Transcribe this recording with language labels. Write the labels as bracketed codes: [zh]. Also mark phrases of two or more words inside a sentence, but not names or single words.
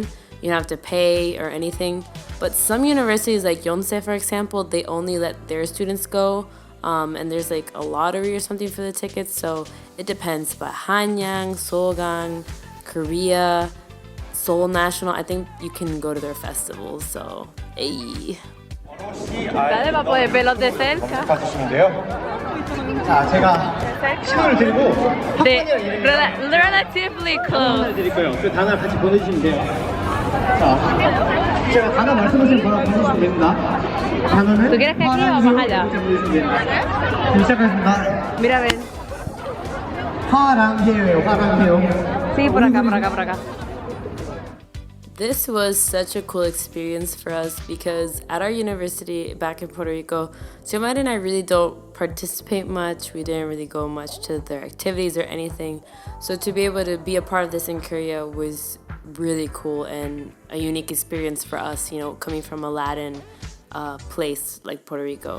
[en] You don't have to pay or anything. But some universities, like Yonsei, for example, they only let their students go. And there's like a lottery or something for the tickets. So it depends. But Hanyang, Seoulgang, Korea, Seoul National, I think you can go to their festivals. So, hey. [es] Dale, va a poder verlos de cerca. [ko] 자, 제가 신호를 드리고 [en] Relatively close. [ko] 드릴 거예요. 그 단어를 같이 보내주시면 돼요. 자, 제가 단어 말씀하시면 바로 보내주시면 됩니다. 단어는 [es] ¿Tú quieres que aquí o más allá? [ko] 보내주시면 됩니다. 시작하겠습니다. [es] Mira, ven. [ko] 화랑해요, 화랑해요. [es] Sí, por acá, por acá, por acá. [en] This was such a cool experience for us because at our university back in Puerto Rico, Gilman and I really don't participate much. We didn't really go much to their activities or anything. So to be able to be a part of this in Korea was really cool and a unique experience for us, you know, coming from a Latin place like Puerto Rico.